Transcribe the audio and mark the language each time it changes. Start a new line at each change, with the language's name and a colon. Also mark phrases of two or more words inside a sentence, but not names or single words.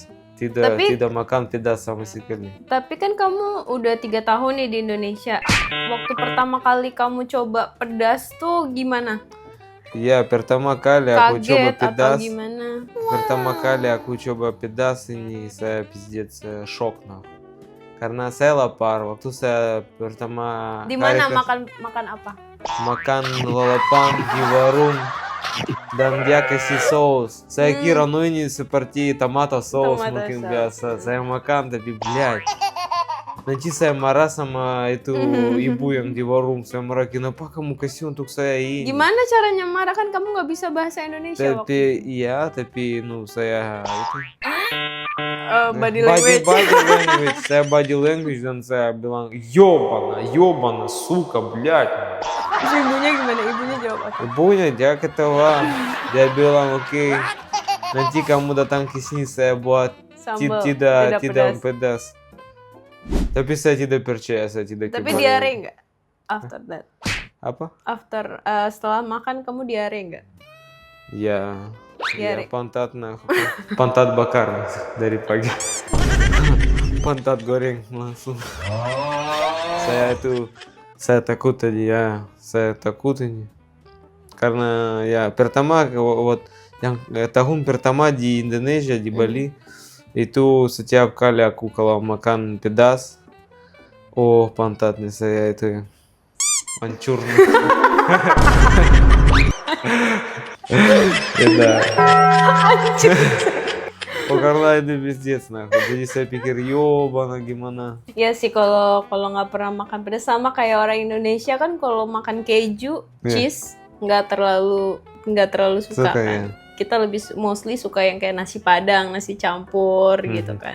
Indonesian: Tidak makan pedas sama sekali. Tapi kan kamu udah 3 tahun nih di Indonesia. Waktu pertama kali kamu coba pedas tuh gimana? Iya, pertama kali aku coba Kaget pedas. atau gimana? Pertama kali aku coba pedas ini saya
Russian: пиздец шок
Indonesian: nah. Karena saya lapar. Waktu saya pertama Di kali mana makan apa? makan lalapan di warung dan dia kasih saus. Saya kira ini seperti tomato saus Tomato mungkin sauce. biasa. Saya makan tapi блядь. Nanti saya marah sama itu ibu yang di warung. Saya marah, kenapa kamu kasih untuk saya ini? Gimana caranya marah, kan kamu nggak bisa bahasa Indonesia waktu Tapi iya, tapi saya itu
English: body language. body language.
Indonesian: Saya
English: body language
Indonesian: dan saya bilang
Russian: ёбана, сука, блядь.
Indonesian: Terus ibunya gimana? Ibunya jawab apa? Ibunya dia ketawa. Dia bilang oke, nanti kamu datang ke sini saya buat Sambal tidak pedas. Tapi saya tidak percaya, saya tidak Tapi kembali. diare nggak?
English: After that.
Indonesian: Apa? After setelah makan kamu diare nggak? Ya, Diare. pantat bakar dari pagi. Pantat goreng langsung. Saya takut tadi ya, saya takut ini. Karena ya pertama yang tahun pertama di Indonesia di Bali itu setiap kali aku kalau makan pedas, pantatnya saya itu hancur. Да. Karena itu
Russian: пиздец нахуй.
Indonesian: Jadi saya pikir ёбана gimana. Ya sih, kalau nggak pernah makan pedas, sama kayak orang Indonesia kan kalau makan keju, cheese nggak terlalu suka Suka, kan. ya. Kita lebih mostly suka yang kayak nasi padang, nasi campur gitu kan.